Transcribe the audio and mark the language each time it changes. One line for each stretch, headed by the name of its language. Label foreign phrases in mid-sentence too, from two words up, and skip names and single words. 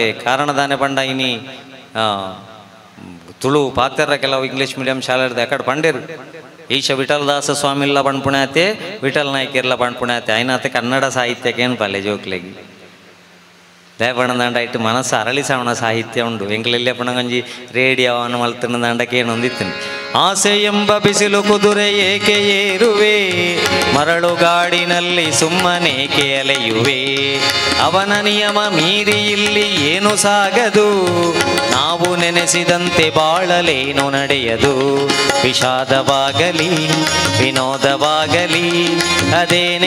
Tulu: ಕಾರಣದಾನೆ ಪಂಡ ಇನಿ ತುಳು ಪಾತೆರ ಕೆಲವು
English: English medium
Tulu: ಶಾಲೆ ಅಕಡೆ ಪಂಡೇರು. ಈಶ ವಿಠಲದಾಸ ಸ್ವಾಮಿಲ್ಲ ಪಣ್ಪುಣಾತೆ, ವಿಠಲ್ ನಾಯ್ಕಿರ್ಲ ಪಣ್ಪುಣಾತೆ. ಐನಾತೆ ಕನ್ನಡ ಸಾಹಿತ್ಯಕ್ಕೆ ಏನು ಪಲ್ಲೆ ಜೋಕ್ಲೆಗಿ ಲೇಪಣದಂಡ ಇಟ್ಟು ಮನಸ್ಸು ಅರಳಿಸವಣ ಸಾಹಿತ್ಯ ಉಂಡು. ಎಂಕ್ಲೆಲ್ಲೇ ಪಣಗಂಜಿ ರೇಡಿಯೋ ಅನ್ನು ಮಲ್ತನದಂಡಕ್ಕೆ ಏನು ಹೊಂದಿತ್ತೇನೆ.
Kannada: ಆಸೆ ಎಂಬ ಬಿಸಿಲು ಕುದುರೆ ಏಕೆ ಏರುವೆ, ಮರಳು ಗಾಡಿನಲ್ಲಿ ಸುಮ್ಮನೇಕೆ ಅಲೆಯುವೆ, ಅವನ ನಿಯಮ ಮೀರಿ ಇಲ್ಲಿ ಏನು ಸಾಗದು, ನಾವು ನೆನೆಸಿದಂತೆ ಬಾಳಲೇನು ನಡೆಯದು, ವಿಷಾದವಾಗಲಿ ವಿನೋದವಾಗಲಿ ಅದೇನೇ